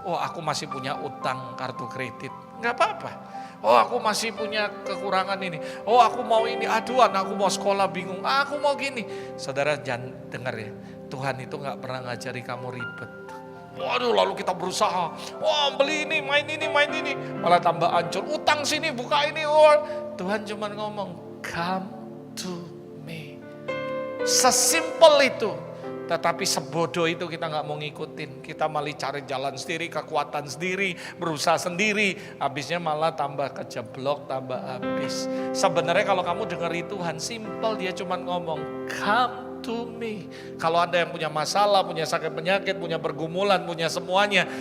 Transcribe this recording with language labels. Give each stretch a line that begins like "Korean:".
Indonesian: Oh, aku masih punya utang kartu kredit. Gak apa-apa. Oh, aku masih punya kekurangan ini. Oh, aku mau ini. Aduh, aku mau sekolah bingung. Aku mau gini. Saudara jangan dengar ya. Tuhan itu gak pernah ngajari kamu ribet. Waduh, lalu kita berusaha. Wah, beli ini, main ini, main ini. Malah tambah hancur. Utang sini, buka ini. Oh, Tuhan cuma ngomong,
English: come to me.
Indonesian: Sesimpel itu. Tetapi sebodoh itu kita gak mau ngikutin. Kita malah cari jalan sendiri, kekuatan sendiri, berusaha sendiri. Habisnya malah tambah kejeblok, tambah habis. Sebenarnya kalau kamu dengar Tuhan, simple, dia cuma ngomong,
English: come to me.
Indonesian: Kalau Anda yang punya masalah, punya sakit penyakit, punya pergumulan, punya semuanya.